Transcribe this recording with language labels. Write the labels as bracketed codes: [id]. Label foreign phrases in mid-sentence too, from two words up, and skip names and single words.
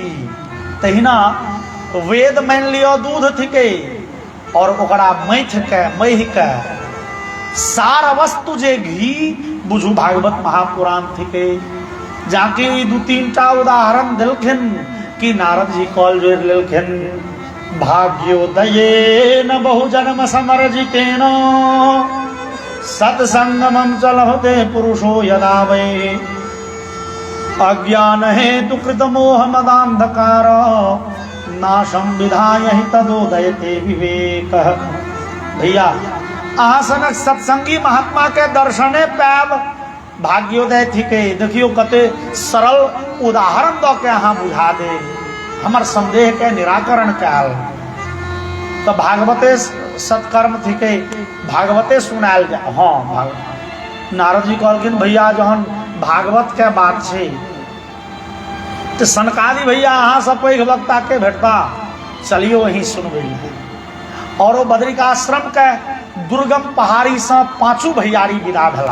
[mai] तहिना वेद मान लियो दूध थिकै और ओकरा महि के सार वस्तु जे घी बुझू भागवत महापुराण थिकै। जाके दू तीन टा उदाहरण देलखिन कि नारद जी कॉल जोड़ लेलखिन। [sa] भाग्योदये न बहुजन्म समर्जितेन सत्संगमं चलते पुरुषो यदा वै अज्ञान हेतु कृत मोह मदांधकार नाशम विधाय हि तदोदयते विवेक। [mai] भैया अहाँ सनक सत्संगी महात्मा के दर्शने पाब भाग्योदय थिकै। देखियो कते सरल उदाहरण दऽ के अहाँ बुझा दे, हमर संदेह के निराकरण कयल। तो भागवते सत्कर्म थिकै, भागवते सुनायल जाए। हाँ भागवत नारद जी कहलखिन भैया जहन भागवत के बात छै तो सनकादि भैया अहाँ सब पैघ वक्ता के भेटता, चलियो वहीं सुनबै। और वो बद्रिकाश्रम के दुर्गम पहाड़ी से पांचों भैयारी विदा भेला।